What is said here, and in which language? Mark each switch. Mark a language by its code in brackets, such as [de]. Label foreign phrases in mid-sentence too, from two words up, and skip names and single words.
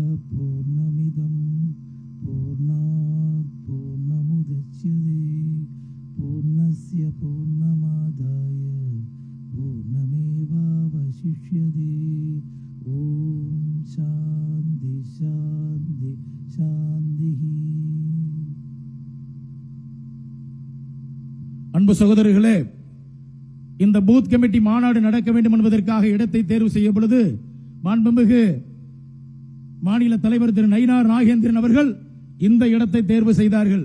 [sa] पूर्णमिदं पूर्णात् पूर्णमुदच्यते पूर्णस्य पूर्णमादाय पूर्णमेवावशिष्यते. ॐ शान्ति शान्ति शान्ति. [ta] அன்பு சகோதரர்களே, இந்த பூத் கமிட்டி மாநாடு நடக்க வேண்டும் என்பதற்காக இடத்தை தேர்வு செய்யும் பொழுது மாண்புமிகு மாநில தலைவர் திரு நயினார் நாகேந்திரன் அவர்கள் இந்த இடத்தை தேர்வு செய்தார்கள்.